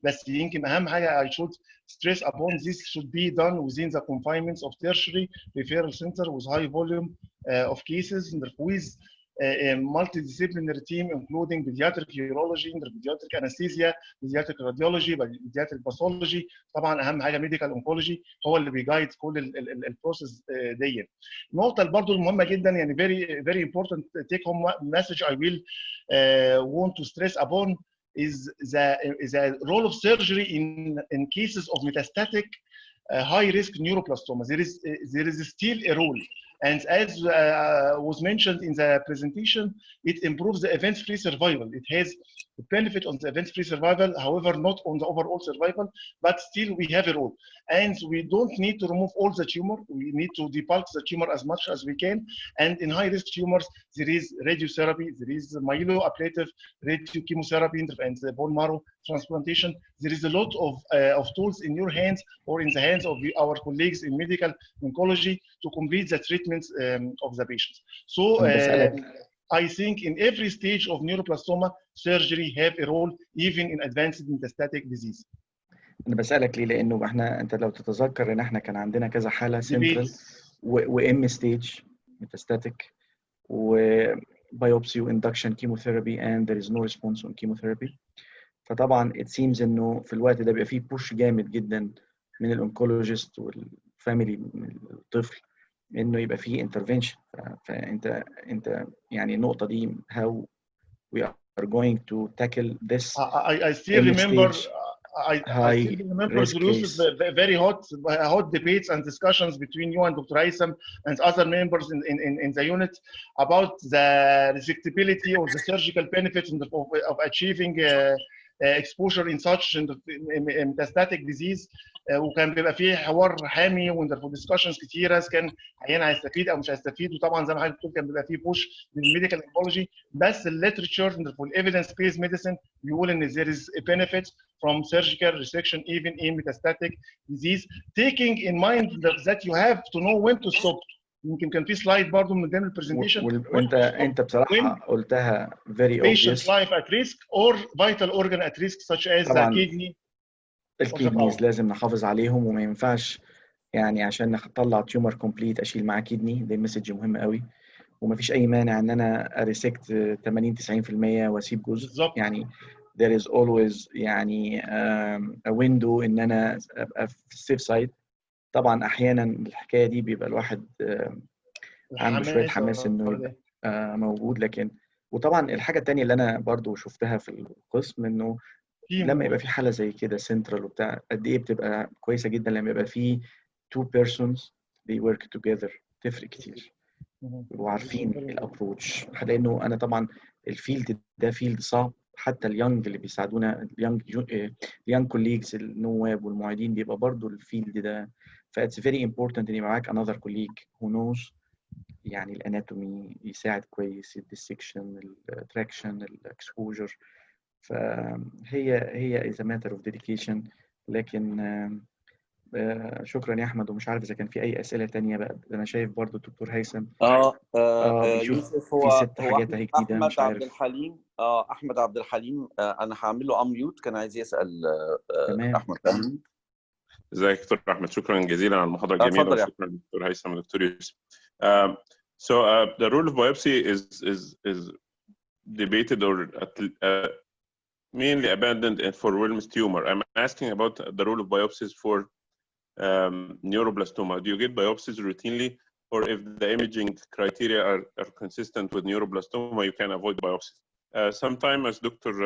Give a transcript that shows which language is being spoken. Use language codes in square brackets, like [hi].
[ar] بس يمكن اهم حاجه [en] I should stress upon this should be done within the confinements of tertiary referral center with high volume of cases with a multidisciplinary team including pediatric urology, pediatric anesthesia, pediatric radiology, pediatric pathology. [ar] طبعا اهم حاجه ميديكال اونكولوجي هو اللي بيجايد كل البروسيس دي. النقطه برضو المهمه جدا يعني [en] very important take home message I will want to stress upon is the role of surgery in cases of metastatic high risk neuroblastoma. There is still a role, and as was mentioned in the presentation, it improves the event-free survival. It has a benefit on the event-free survival, however, not on the overall survival, but still we have a role. And we don't need to remove all the tumor. We need to debulk the tumor as much as we can. And in high-risk tumors, there is radiotherapy, there is myeloablative radiochemotherapy, and the bone marrow transplantation. There is a lot of tools in your hands or in the hands of our colleagues in medical oncology to complete the treatments of the patients. So I think in every stage of neuroblastoma, surgery have a role even in advanced metastatic disease. [ar] انا بسالك ليه؟ لانه انت لو تتذكر ان احنا كان عندنا كذا حاله سنترال وام ستيج ميتاستاتيك وبايوبسي واندكشن كيموثيرابي [en] and there is no response on chemotherapy. [ar] فطبعا [en] it seems [ar] انه في الوقت ده بيبقى فيه بوش جامد جدا من الانكولوجيست والفاميلي من الطفل انه يبقى فيه انترفنشن. فانت يعني النقطه دي [en] how we are going to tackle this. I still remember I still remember Yusuf, very hot debates and discussions between you and Dr. Haytham and other members in the unit about the resectability or the surgical benefits of achieving exposure in such metastatic disease. [ar] وكان بيبقى فيه حوار حامي وندرفول ديسكشنز كتيره كان عيان هيستفيد او مش هيستفيد، وطبعا زي ما حضرتك بتقول كان بيبقى فيه بوش للميديكال اونكولوجي، بس الليترشر ندرفول ايفيدنس بيز ميديسن بيقول ان [en] there is a benefit from surgical resection even in metastatic disease, taking in mind that you have to know when to stop. [ar] يمكن كان في سلايد برضه من ضمن البرزنتيشن وانت بصراحه قلتها [en] very patient obvious. life at risk or vital organ at risk such as the kidney. [ar] الكيدنيز لازم نحافظ عليهم، وما ينفعش يعني عشان نطلع تيومر كومبليت اشيل معاه كيدني. دي مسج مهمه قوي، وما فيش اي مانع ان انا اريسكت 80-90% واسيب جزء بالزبط. يعني [en] there is always [ar] يعني [en] a window [ar] ان انا ابقى في السيف سايد. طبعا احيانا الحكايه دي بيبقى الواحد عنده شويه حماس انه يبقى موجود، لكن وطبعا الحاجه الثانيه اللي انا برضو شفتها في القسم انه لما يبقى في حاله زي كده سنترال وبتاع، قد ايه بتبقى كويسه جدا لما يبقى في [en] two persons they work together. [ar] تفرق كتير وعارفين الابروتش، لانه انا طبعا الفيلد ده فيلد صعب. حتى اليونج اللي بيساعدونا اليونج كوليجز النواب والمعيدين بيبقى برضو الفيلد ده. فاتس فيري امبورتنت ان يبقى معاك انذر كوليج هو نوز يعني الاناتومي، يساعد كويس الديسكشن التراكشن الاكسبوجر. فهي [en] is a matter of dedication. [ar] لكن شكرا يا احمد، ومش عارف اذا كان في اي اسئله تانية بقى. انا شايف برضو الدكتور هيثم يوسف في 6 حاجات اهي جديده مش عارف. عبد الحليم احمد عبد الحليم انا هعمل له اميوت، كان عايز يسال تمام. احمد فهمي. ازيك يا دكتور احمد، شكرا جزيلا على المحاضره الجميله، وشكرا للدكتور هيثم والدكتور يوسف. [en] So the role of biopsy is debated or mainly abandoned for Wilms tumor. I'm asking about the role of biopsies for neuroblastoma. Do you get biopsies routinely, or if the imaging criteria are consistent with neuroblastoma, you can avoid biopsies? Sometimes, as Dr.